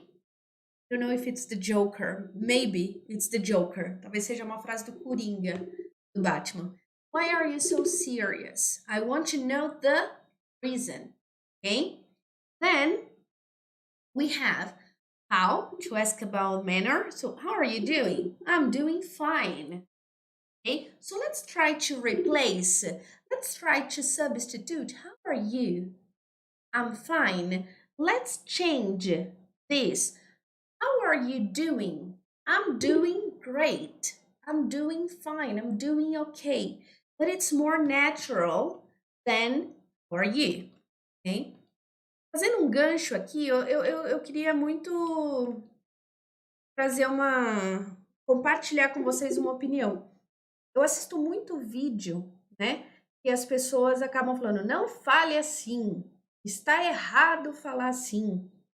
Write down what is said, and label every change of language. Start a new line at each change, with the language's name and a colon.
English: I don't know if it's the Joker. Maybe it's the Joker.
Portuguese: Talvez seja uma frase do Coringa, do Batman.
English: Why are you so serious? I want to know the reason. Okay? Then we have how to ask about manner. So, how are you doing? I'm doing fine. Okay? So, let's try to replace, let's try to substitute. How are you? I'm fine. Let's change this. How are you doing? I'm doing great. I'm doing fine. I'm doing okay. But it's more natural than how are you? Okay?
Portuguese: Fazendo um gancho aqui, eu queria muito trazer uma. Compartilhar com vocês uma opinião. Eu assisto muito vídeo, né? Que as pessoas acabam falando, não fale assim, está errado falar assim.